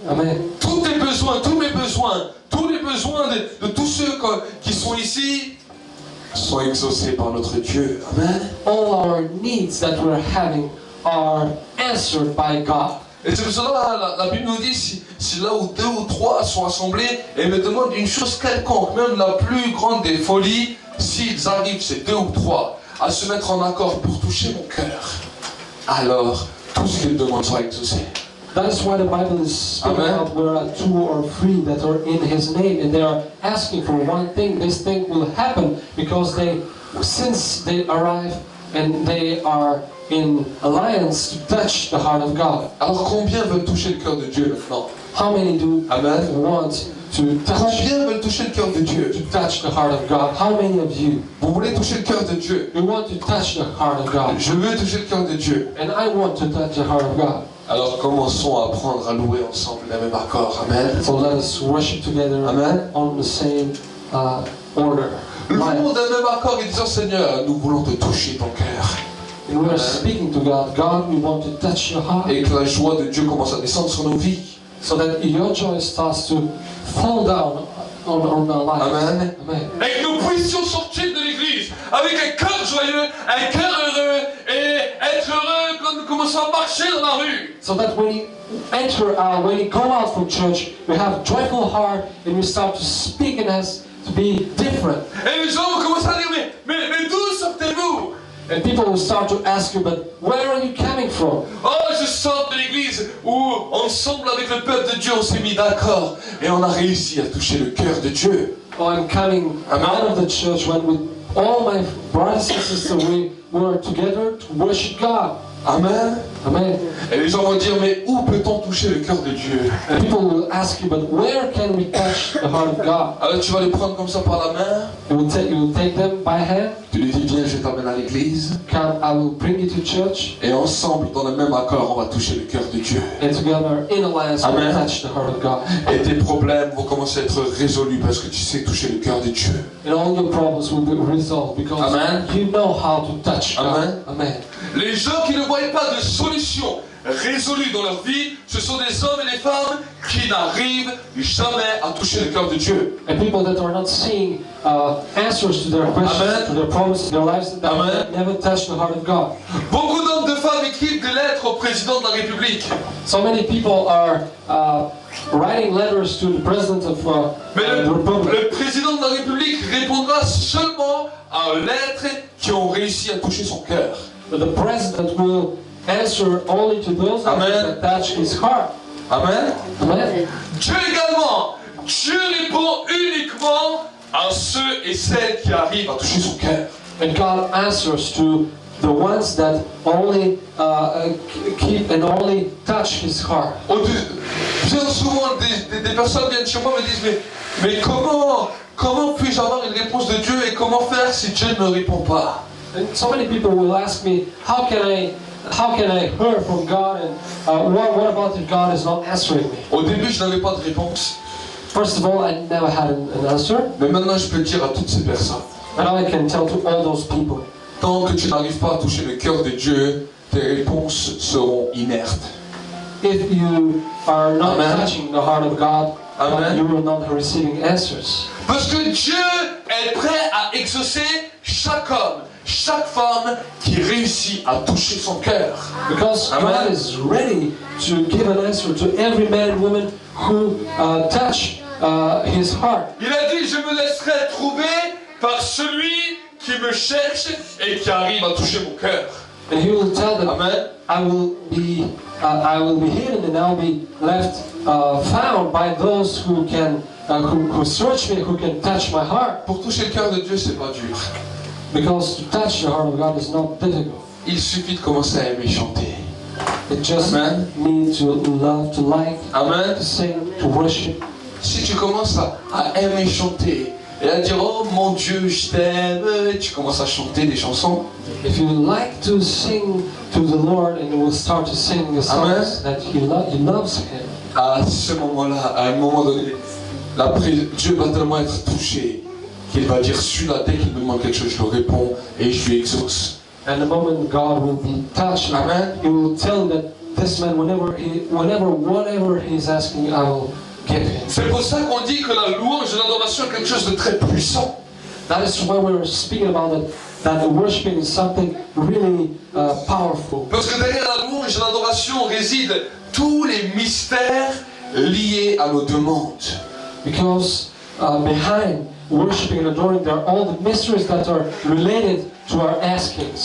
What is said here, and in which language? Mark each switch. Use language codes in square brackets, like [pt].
[fr] Amen. Amen. Tous tes besoins, tous mes besoins, tous les besoins de tous ceux qui sont ici sont exaucés par notre Dieu. Amen. [en] All our needs that we're having are answered by God. [fr] Et c'est pour cela la Bible nous dit si là où 2 ou 3 sont assemblés et me demandent une chose quelconque, même la plus grande des folies, s'ils arrivent, ces 2 ou 3, à se mettre en accord pour toucher mon cœur, alors tout ce qu'ils demandent sera exaucé. [en] That is why the Bible is speaking Amen. about where 2 or 3 that are in His name, and they are asking for one thing. This thing will happen because since they arrive and they are in alliance to touch the heart of God. [fr] Alors combien veulent toucher le cœur de Dieu maintenant? [en] How many do Amen. want to touch [fr] Combien veulent toucher le cœur de Dieu? [en] the heart of God? How many of you [fr] Vous voulez toucher le cœur de Dieu? [en] want to touch the heart of God? [fr] Je veux toucher le cœur de Dieu. [en] And I want to touch the heart of God. [fr] Alors commençons à apprendre à louer ensemble d'un même accord. Amen. [en] So let us worship together Amen. on the same order. [fr] Louons d'un même accord et disons Seigneur, nous voulons te toucher ton cœur. [en] And we are speaking to God. God, we want to touch your heart. [fr] Et que la joie de Dieu commence à descendre sur nos vies. [en] So that your joy starts to fall down on our lives. Amen. Amen. [fr] Et que nous puissions sortir de l'église avec un cœur joyeux, un cœur heureux et être heureux quand nous commençons à marcher dans la rue. [en] So that when you enter when you go out from church, we have a joyful heart and we start to speak and to to be different. [fr] Et les gens vont commencer à dire, mais d'où sortez-vous? [en] And people will start to ask you, but where are you coming from? [fr] Oh, je sors de l'église où ensemble avec le peuple de Dieu on s'est mis d'accord et on a réussi à toucher le cœur de Dieu. [en] Oh, I'm coming out of the church when with all my brothers and sisters we were together to worship God. Amen. Amen. [fr] Et les gens vont dire, mais où peut-on toucher le cœur de Dieu? [en] And people will ask you, but where can we touch the heart of God? [fr] Alors tu vas les prendre comme ça par la main. [en] You will take them by hand. [fr] Tu lui dis, viens, je t'emmène à l'église. [en] Come, I will bring you to church. [fr] Et ensemble, dans le même accord, on va toucher le cœur de Dieu. [en] And together, in alliance, we will Amen. touch the heart of God. [fr] Et tes problèmes vont commencer à être résolus parce que tu sais toucher le cœur de Dieu. [en] And all your problems will be resolved because Amen. you know how to touch God. Amen. Amen. [fr] Les gens qui ne voient pas de solution résolue dans leur vie, ce sont des hommes et des femmes qui n'arrivent jamais à toucher le cœur de Dieu. [en] And people that are not seeing answers to their questions, Amen. to their problems in their lives, that Amen. never touch the heart of God. [fr] Beaucoup d'hommes de femmes écrivent des lettres au président de la République. [en] So many people are writing letters to the president of [fr] Mais [en] the Republic. [fr] le président de la République répondra seulement à lettres qui ont réussi à toucher son cœur. [en] But the president will answer only to those Amen. that touch his heart. Amen. Amen. [fr] Dieu également. Dieu répond uniquement à ceux et celles qui arrivent à toucher son cœur. [en] And God answers to the ones that only keep and only touch his heart. [fr] Bien souvent, des personnes viennent chez moi et me disent mais comment puis-je avoir une réponse de Dieu et comment faire si Dieu ne me répond pas? [en] And so many people will ask me, how can I hear from God, and what about if God is not answering me? [fr] Au début, je n'avais pas de réponse. [en] First of all, I never had an answer, [fr] Mais maintenant, je peux dire à toutes ces personnes, [en] and now I can tell to all those people, [fr] tant que tu n'arrives pas à toucher le cœur de Dieu, tes réponses seront inertes. [en] if you are not Amen. touching the heart of God, Amen. you will not receiving answers. [fr] Parce que Dieu est prêt à exaucer chaque homme, chaque femme qui réussit à toucher son cœur. [en] Because Amen. God is ready to give an answer to every man and woman who touch his heart. [fr] Il a dit, je me laisserai trouver par celui qui me cherche et qui arrive à toucher mon cœur. [en] And he will tell them, Amen. I will be hidden and I'll be left found by those who can who search me, who can touch my heart. [fr] Pour toucher le cœur de Dieu, c'est pas dur. [en] Because to touch the heart of God is not difficult. [fr] Il suffit de commencer à aimer chanter. [en] It just Amen. means to love, to like, Amen. to sing, to worship. [fr] Si tu commences à aimer chanter et à dire oh mon Dieu je t'aime, et tu commences à chanter des chansons. [en] If you like to sing to the Lord and you will start to sing the songs that He loves Him, [fr] À ce moment-là, à un moment donné, Dieu va tellement être touché qu'il va dire celui-là dès qu'il me demande quelque chose, je le réponds et je lui exauce. [en] and the moment God will be touched, Amen. He will tell that this man, whatever he's asking, I will give him. [fr] C'est pour ça qu'on dit que la louange et l'adoration est quelque chose de très puissant. [en] That is why we were speaking about it, that the worshiping is something really powerful. [fr] Parce que derrière la louange et l'adoration résident tous les mystères liés à nos demandes. [en] Because behind worshiping and adoring, there are all the mysteries that are related to our askings.